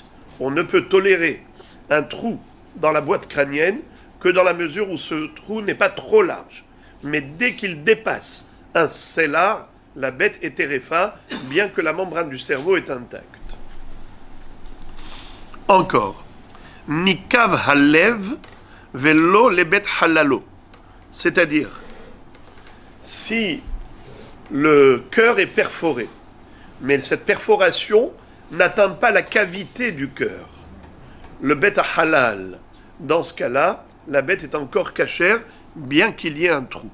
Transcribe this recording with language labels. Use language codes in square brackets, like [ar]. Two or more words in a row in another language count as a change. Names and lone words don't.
[fr] On ne peut tolérer un trou dans la boîte crânienne que dans la mesure où ce trou n'est pas trop large. Mais dès qu'il dépasse un cellar, la bête est terefa, bien que la membrane du cerveau est intacte. Encore. [he] נקב הלב ולא לבית חללו. [fr] C'est-à-dire, si le cœur est perforé, mais cette perforation n'atteint pas la cavité du cœur, le [he] בית חלל, [fr] dans ce cas-là, la bête est encore cachère, bien qu'il y ait un trou.